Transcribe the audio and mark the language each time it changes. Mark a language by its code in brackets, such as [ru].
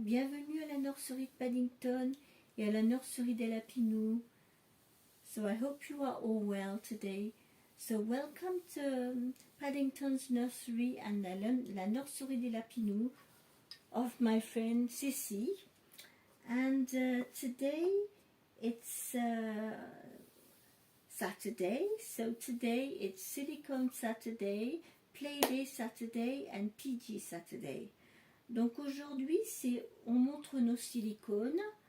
[fr] Bienvenue à la nurserie de Paddington et à la nurserie des Lapinous. [en] So I hope you are all well today. So welcome to Paddington's Nursery and la nurserie des Lapinous of my friend Cissy. And today it's Saturday, so today it's Silicone Saturday, Play-Day Saturday and PG Saturday. [fr] Donc aujourd'hui, on montre nos silicones.